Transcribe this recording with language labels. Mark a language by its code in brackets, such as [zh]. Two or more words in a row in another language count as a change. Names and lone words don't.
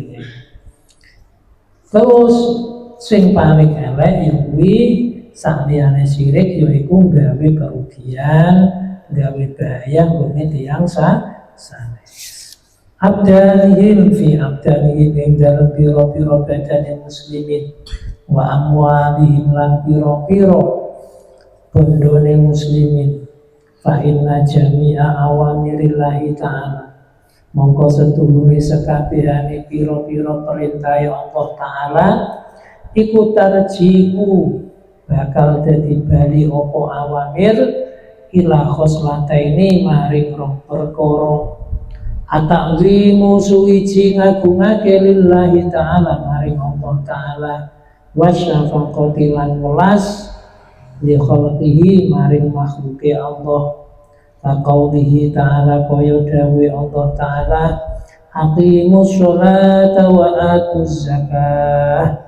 [jv] Terus sing paling elek kuwi saliyane syirik yaiku gawe kerugian, gawe bahaya nggone tiyang sanes. [ar] Abdanihim fi abdanihim [jv] ing dalem pira-pira badane muslimin [ar] wa amwalihim [jv] lan pira-pira bondone muslimin [ar] fa inna jami'a awamirillahi ta'ala [jv] mongko setuhune sekabehane pira-pira perintah Allah Ta'ala iku tarjiku bakal dadi bali apa [ar] awamir ila khoslataini [jv] maring rong perkara ata'zimu suwiji ngagungake [ar] lillahi ta'ala [jv] maring Allah Ta'ala wasyafaqati lan welas [ar] li khalqihi [jv] maring makhluke Allah [ar] Faqaulihi ta'ala [jv] kaya dawe Allah Ta'ala [ar] Aqimus sholata wa atuz zakah